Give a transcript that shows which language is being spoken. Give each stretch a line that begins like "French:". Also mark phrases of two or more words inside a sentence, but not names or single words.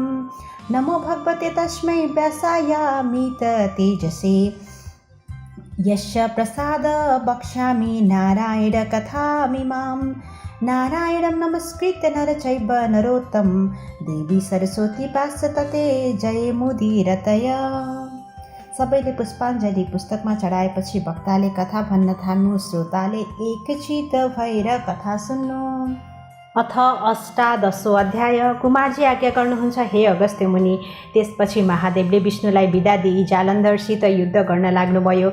Sanskrit: नमो भगवते तस्मै व्यासायामित तेजसे यस्य प्रसाद वक्ष्यामि नारायण कथामिमां। नारायणं नमस्कृत्य नर चैव नरोत्तम देवी सरस्वती पार्षतते जयमुदीरतय।
Nepali: सबैले पुष्पाञ्जली पुस्तकमा चढाएपछि वक्ताले कथा भन्न थाल्नु। श्रोताले एकचित भएर कथा सुन्नु।
Sanskrit: अथ अष्टादशो अध्याय।
Nepali: कुमारजी आज्ञा गर्नुहुन्छ हे अगस्त्य मुनि। त्यसपछि महादेवले विष्णुलाई बिदा दिई जालन्धरसित युद्ध गर्न लाग्नुभयो।